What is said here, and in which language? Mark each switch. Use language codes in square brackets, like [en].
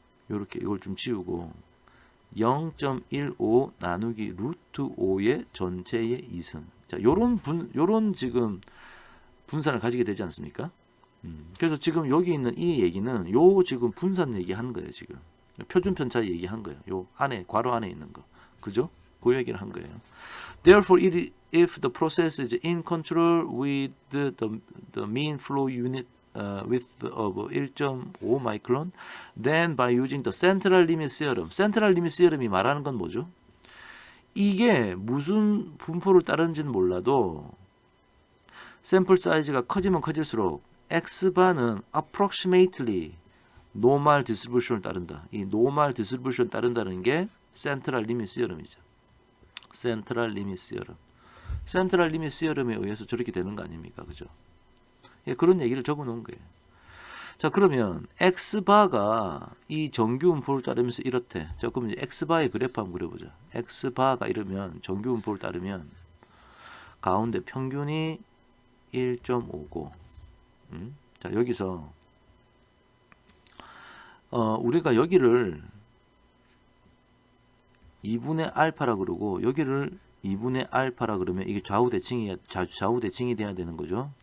[ko] 요렇게 이걸 좀 지우고 0.15 나누기 루트 5의 전체의 2승. 자, 요런 지금 분산을 가지게 되지 않습니까? 그래서 지금 여기 있는 이 얘기는 요 지금 분산 얘기하는 거예요, 지금. 표준 편차 얘기한 거예요. 요 안에 괄호 안에 있는 거. 그죠? 그 얘기를 한 거예요. [en] Therefore, if the process is in control with the mean flow unit width of 1.5 micron, then by using the central limit theorem. [ko] central limit theorem이 말하는 건 뭐죠? 이게 무슨 분포를 따르는지는 몰라도 샘플 사이즈가 커지면 커질수록 x바는 [en] approximately normal distribution [ko] 을 따른다. 이 normal distribution 따른다는 게 central limit theorem이죠. 센트럴 리밋 시어럼. 센트럴 리밋 시어럼에 의해서 저렇게 되는 거 아닙니까? 그죠? 예, 그런 얘기를 적어 놓은 거예요. 자, 그러면 x바가 이 정규 분포를 따르면서 이렇대. 자, 그럼 이제 x바의 그래프 한번 그려보자. x바가 이러면 정규 분포를 따르면 가운데 평균이 1.5고 자, 여기서 우리가 여기를 2분의 알파라 그러고 여기를 2분의 알파라 그러면 이게 좌우 대칭이 돼야 되는 거죠.